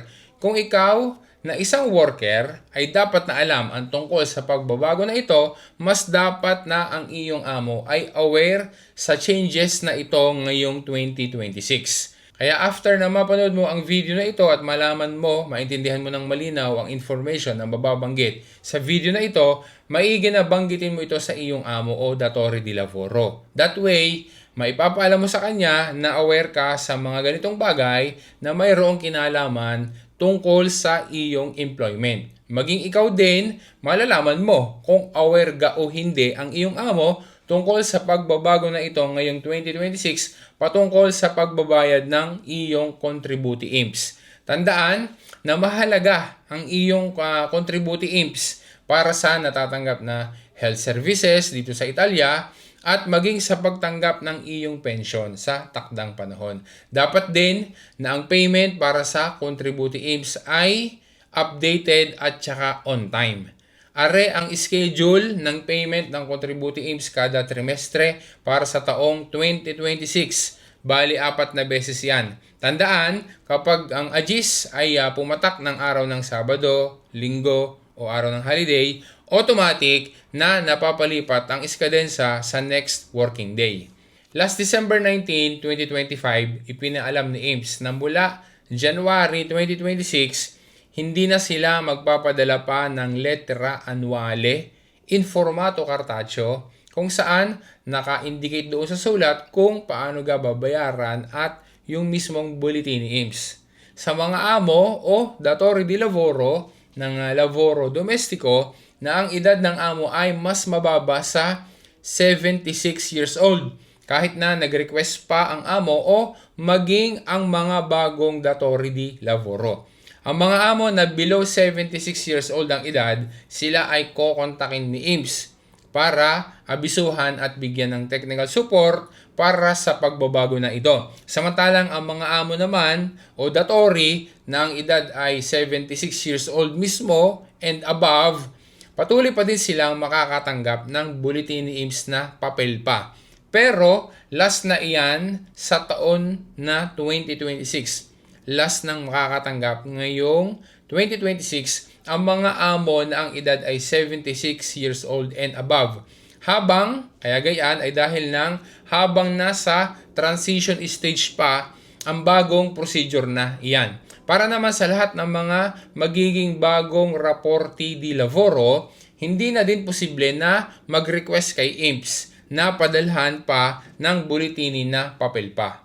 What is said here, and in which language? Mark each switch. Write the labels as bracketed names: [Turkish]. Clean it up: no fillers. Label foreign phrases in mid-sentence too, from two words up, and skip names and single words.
[Filipino] Kung ikaw na isang worker ay dapat na alam ang tungkol sa pagbabago na ito, mas dapat na ang iyong amo ay aware sa changes na ito ngayong 2026. Kaya after na mapanood mo ang video na ito at malaman mo, maintindihan mo ng malinaw ang information na mababanggit sa video na ito, maigi na banggitin mo ito sa iyong amo o [Italian] datore di lavoro. [English] That way, [Filipino] maipapaalam mo sa kanya na aware ka sa mga ganitong bagay na mayroong kinalaman tungkol sa iyong employment. Maging ikaw din, malalaman mo kung aware ga o hindi ang iyong amo tungkol sa pagbabago na ito ngayong 2026 patungkol sa pagbabayad ng iyong contributi IMSS. Tandaan na mahalaga ang iyong contributi IMSS para sa natatanggap na [English] health services [Filipino] dito sa Italia at maging sa pagtanggap ng iyong pensyon sa takdang panahon. Dapat din na ang payment para sa contributi IMSS ay updated at saka [English] on time. [Filipino] Are ang schedule ng payment ng contributi IMSS kada trimestre para sa taong 2026. Bali, 4 na beses yan. Tandaan, kapag ang AGIS ay pumatak ng araw ng Sabado, Linggo o araw ng holiday, automatic na napapalipat ang iskadensa sa [English] next working day. Last December 19, 2025, [Filipino] ipinaalam ni IMSS na mula January 2026, hindi na sila magpapadala pa ng [Italian] lettera annuale in formato cartaceo [Filipino] kung saan naka-indicate doon sa sulat kung paano babayaran at yung mismong bulletin ni IMSS. Sa mga amo o [Italian] datori di lavoro [Filipino] ng [Italian] lavoro domestico [Filipino] na ang edad ng amo ay mas mababa sa 76 [English] years old [Filipino] kahit na nag-request pa ang amo o maging ang mga bagong datori di lavoro. Ang mga amo na below 76 [English] years old [Filipino] ang edad, sila ay kokontakin ni IMSS para abisuhan at bigyan ng [English] technical support [Filipino] para sa pagbabago na ito. Samantalang ang mga amo naman o datori na ang edad ay 76 [English] years old [Filipino] mismo [English] and above, [Filipino] patuloy pa din silang makakatanggap ng bulletin ni IMSS na papel pa. Pero last na iyan sa taon na 2026. Last nang makakatanggap ngayong 2026 ang mga amo na ang edad ay 76 [English] years old and above. [Filipino] Kaya gayaan ay dahil habang nasa [English] transition stage [Filipino] pa ang bagong procedure na iyan. Para naman sa lahat ng mga magiging bagong [Italian] raporti di lavoro, [Filipino] hindi na din posible na mag-request kay IMSS na padalhan pa ng bulletini na papel pa.